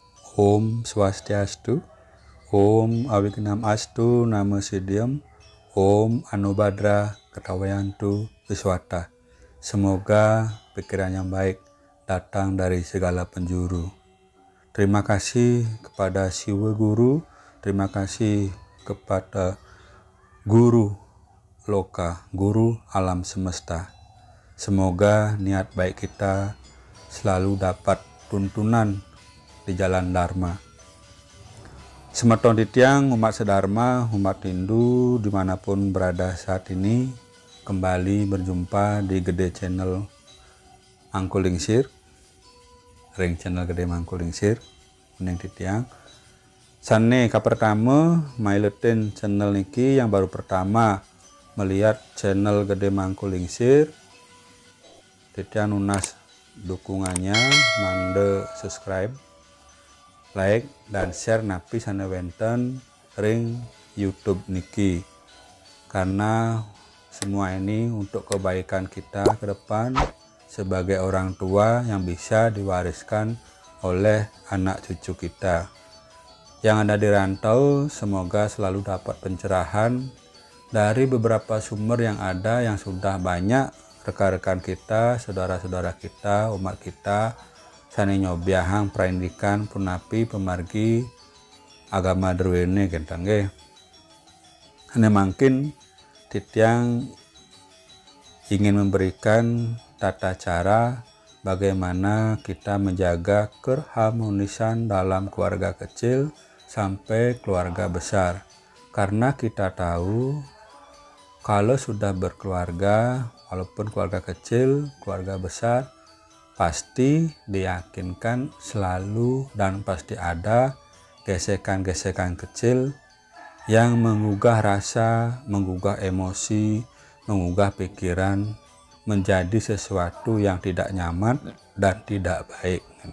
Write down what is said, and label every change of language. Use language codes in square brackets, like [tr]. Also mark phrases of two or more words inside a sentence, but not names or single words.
[sa] Om Swastiastu, Om Awignam Astu Namo Siddham, Om Anubhadra Katawayantu Viswata. [id] Semoga pikiran yang baik datang dari segala penjuru. Terima kasih kepada Siwa Guru, terima kasih kepada Guru Loka, Guru Alam Semesta. Semoga niat baik kita selalu dapat tuntunan di jalan Dharma. [ban] Semeton titiang [id] umat sedharma, umat Hindu dimanapun berada saat ini, kembali berjumpa di Gede Channel Mangkulingsir, ring channel Gede Mangkulingsir, mening titiang. [ban] Sane ka pertama mailetin channel niki [id] yang baru pertama melihat [ban] channel Gede Mangkulingsir, titiang nunas dukungannya, mande subscribe, like dan share napi sana wenten ring YouTube niki, [id] karena semua ini untuk kebaikan kita ke depan sebagai orang tua yang bisa diwariskan oleh anak cucu kita yang ada di rantau. Semoga selalu dapat pencerahan dari beberapa sumber yang ada, yang sudah banyak rekan-rekan kita, saudara-saudara kita, umat kita [ban] sani nyobiahang perindikan punapi pemargi agama derwene gentang ge. [id] Hanya makin titiang ingin memberikan tata cara bagaimana kita menjaga keharmonisan dalam keluarga kecil sampai keluarga besar, karena kita tahu kalau sudah berkeluarga, walaupun keluarga kecil, keluarga besar, pasti diyakinkan selalu dan pasti ada gesekan-gesekan kecil yang menggugah rasa, menggugah emosi, menggugah pikiran, menjadi sesuatu yang tidak nyaman dan tidak baik.